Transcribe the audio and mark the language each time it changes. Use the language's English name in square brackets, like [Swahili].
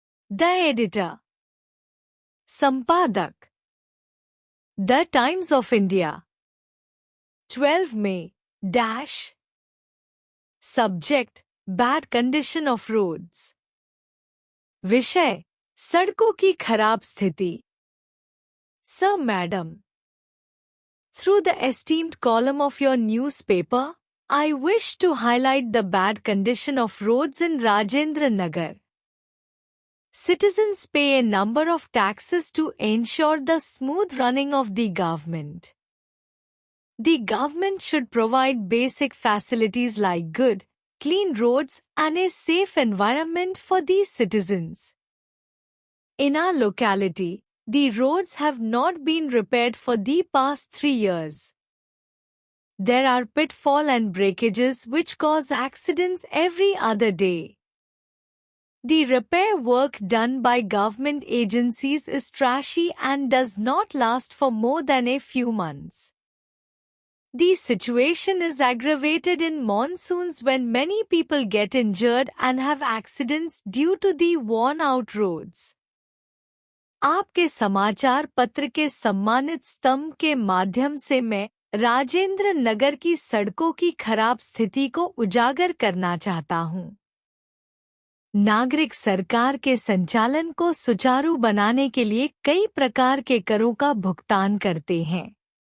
[English] The editor, संपादक, the times of India, 12 मई dash. Subject, bad condition of roads. [Hindi] विषय, सड़कों की खराब स्थिति। [English] Sir madam, through the esteemed column of your newspaper, I wish to highlight the bad condition of roads in Rajendra Nagar. Citizens pay a number of taxes to ensure the smooth running of the government. The government should provide basic facilities like good, clean roads and a safe environment for these citizens. In our locality, the roads have not been repaired for the past 3 years. There are pitfalls and breakages which cause accidents every other day. The repair work done by government agencies is trashy and does not last for more than a few months. The situation is aggravated in monsoons when many people get injured and have accidents due to the worn-out roads. [Hindi] आपके समाचार पत्र के सम्मानित स्तंभ के माध्यम से मैं राजेंद्र नगर की सड़कों की खराब स्थिति को उजागर करना चाहता हूं। नागरिक सरकार के संचालन को सुचारू बनाने के लिए कई प्रकार के करों का भुगतान करते हैं।